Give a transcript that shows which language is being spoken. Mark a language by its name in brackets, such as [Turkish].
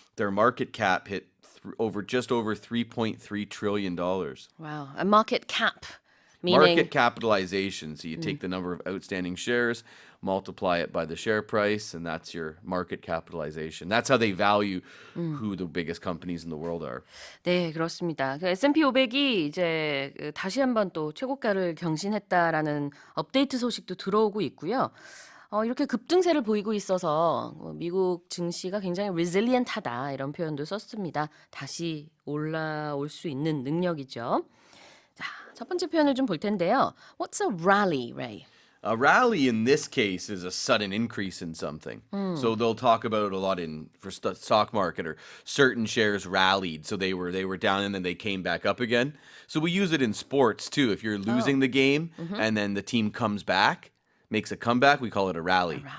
[English] Their market cap hit just over $3.3 trillion. Wow. A market cap, meaning Market capitalization. So you take the number of outstanding shares, multiply it by the share price, and that's your market capitalization. That's how they value who the biggest companies in the world are. [Korean] 네, 그렇습니다. 그 S&P 500이 이제 다시 한번 또 최고가를 경신했다라는 업데이트 소식도 들어오고 있고요. 이렇게 급등세를 보이고 있어서 미국 증시가 굉장히 resilient하다 이런 표현도 썼습니다. 다시 올라올 수 있는 능력이죠. 자, 첫 번째 표현을 좀 볼 텐데요. [English] What's a rally, Ray? A rally in this case is a sudden increase in something. So they'll talk about it a lot for stock market, or certain shares rallied, so they were down and then they came back up again. So we use it in sports too. If you're losing the game and then the team comes back, makes a comeback, we call it a rally.